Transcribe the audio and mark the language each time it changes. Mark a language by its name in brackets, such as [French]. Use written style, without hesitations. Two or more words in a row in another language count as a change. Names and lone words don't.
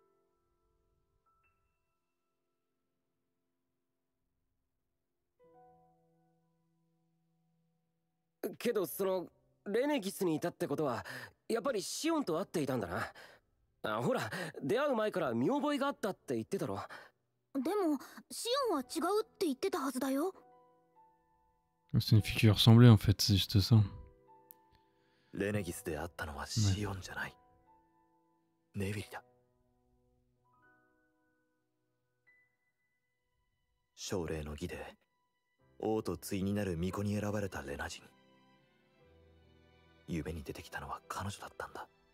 [Japanese] けどそのレネギスにいたってことはやっぱりシオンと会っていたんだな。あ、ほら出会う前から見覚えがあったって言ってたろ。でもシオンは違うって言ってたはずだよ。 [French] C'est une fille qui lui ressemblait en fait, c'est juste ça. [Japanese] レネギスで会ったのはシオンじゃない。ネビリだ。奨励の儀で王と対になる巫女に選ばれたレナ人。夢に出てきたのは彼女だったんだ。